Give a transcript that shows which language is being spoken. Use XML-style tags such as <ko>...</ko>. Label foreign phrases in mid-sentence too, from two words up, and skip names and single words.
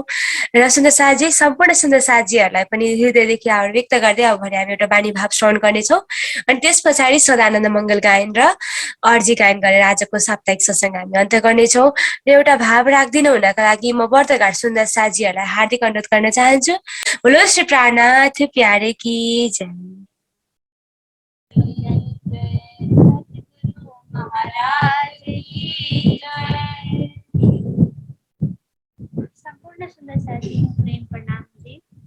<ne>र सुन्दर साथी, सम्पूर्ण सुन्दर साथीहरूलाई पनि हृदयदेखि आभार व्यक्त गर्दै अब भने हामी एउटा बानी भाव श्रवण गर्नेछौँ अनि त्यस पछाडि सदानन्द मङ्गल गायन र अर्जी गायन गरेर आजको साप्ताहिक सत्सङ्ग हामी अन्त्य गर्नेछौँ। र एउटा भाव राखिदिनु हुनका लागि म व्रतघाट सुन्दर साथीहरूलाई हार्दिक अनुरोध गर्न चाहन्छु।</ne> <hi>बोलो श्री प्राणनाथ प्यारे की जय। महाराज की जय।</hi> <ne>संपूर्ण सुंदर साथी प्रेम प्रणाम जी।</ne>